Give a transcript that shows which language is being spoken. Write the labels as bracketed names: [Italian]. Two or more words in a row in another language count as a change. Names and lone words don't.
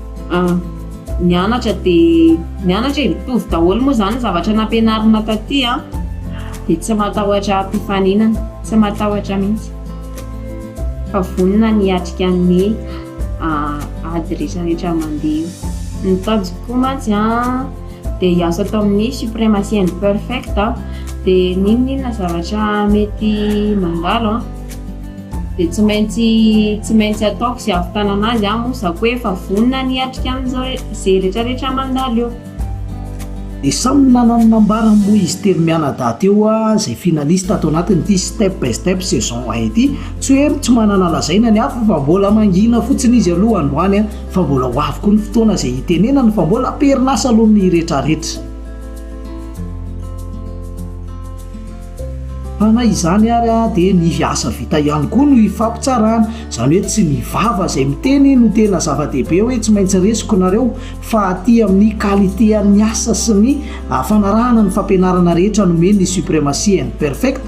[Malagasy] nianatra mitovy daholo moa zany zavatra nampianarina taty dia tsy matahotra mpifaninana, tsy matahotra mihitsy fa vonona niatrika ny ady rehetrarehetra mandeha. Ny tanjoko koa mantsy dia hiasa atao amin'ny suprématie and perfect dia ninona zavatra mety mandalo dia tsy maintsy ataoko izay ahavitana anazy mosako hoe efa vonona niatrika an'izay rehetrarehetra mandalo eo. Dia samy nanany nambarany moa izy telo mianadahy teo izay finalista atao anatin'ity step by step saison 1 ity. Tsy hoe tsy manana lazaina ny hafa fa mbola mangina fotsiny izy aloha androany fa mbola ho avy koa ny fotoana izay hitenenany fa mbola perinasa aloha ny rehetrarehetra. Fa na izany ary dia ny asa vita ihany koa no ifampitsarana, izany hoe tsy ny vava izay miteny no tena zava-dehibe hoe tsy maintsy resiko nareo fa aty amin'ny qualité ny asa sy ny fanarahana ny fampianarana rehetra nomeny ny suprématie and perfect.